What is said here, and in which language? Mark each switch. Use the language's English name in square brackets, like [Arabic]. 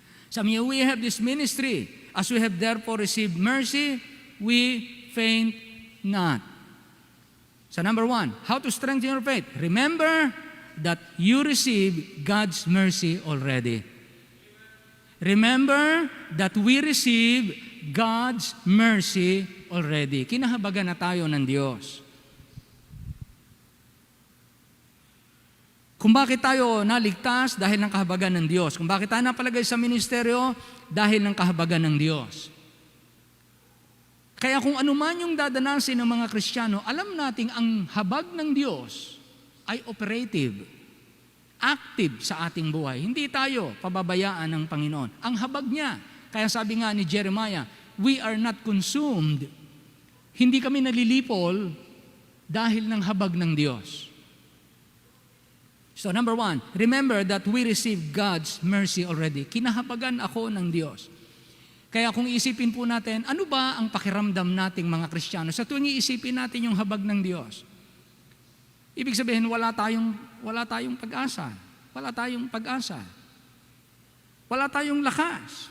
[Filipino] Sabi niya, [English] we have this ministry. As we have therefore received mercy, we faint not. So number 1, how to strengthen your faith? Remember that you receive God's mercy already. Remember that we receive God's mercy already. [Filipino] Kinahabagan na tayo ng Diyos. Kung bakit tayo naligtas dahil ng kahabagan ng Diyos. Kung bakit tayo napalagay sa ministeryo dahil ng kahabagan ng Diyos. Kaya kung anuman yung dadanasin ng mga Kristiyano, alam nating ang habag ng Diyos ay operative, active sa ating buhay. Hindi tayo pababayaan ng Panginoon. Ang habag niya, kaya sabi nga ni Jeremiah, [English] we are not consumed. [Filipino] Hindi kami nalilipol dahil ng habag ng Diyos. [English] So number 1, remember that we receive God's mercy already. [Filipino] Kinahabagan ako ng Diyos. Kaya kung isipin po natin, ano ba ang pakiramdam nating mga Kristiyano? Sa tuwing iisipin natin yung habag ng Diyos, ibig sabihin wala tayong pag-asa. Wala tayong pag-asa. Wala tayong lakas.